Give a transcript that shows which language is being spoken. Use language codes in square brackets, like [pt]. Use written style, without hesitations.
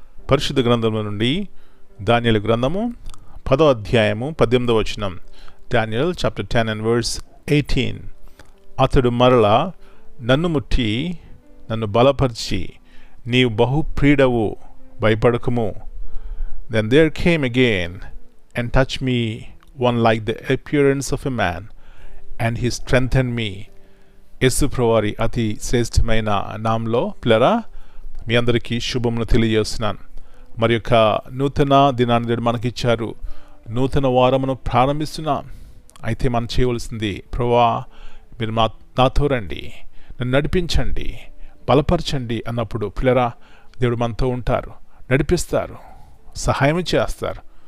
[te] పరిశుద్ధ గ్రంథంలో నుండి దానియేలు గ్రంథము 10వ అధ్యాయము 18వ వచనం. [en] Daniel chapter 10 and verse 18. [te] అతడు మరలా నన్ను ముట్టి నన్ను బలపరిచి, నీవు బహుప్రియుడవు, భయపడకము. [en] Then there came again and touched me one like the appearance of a man, and he strengthened me. [te] యేసు ప్రభువారి అతి శ్రేష్టమైన నామంలో పిల్లరా మీ అందరికీ శుభమును తెలియజేస్తున్నాను. మరి యొక్క నూతన దినాన్ని దేవుడు మనకిచ్చారు. నూతన వారమును ప్రారంభిస్తున్నాం. అయితే మనం చేయవలసింది, ప్రభువా మీరు నాతో రండి, నన్ను నడిపించండి, బలపరచండి అన్నప్పుడు పిల్లరా దేవుడు మనతో ఉంటారు, నడిపిస్తారు, సహాయం చేస్తారు.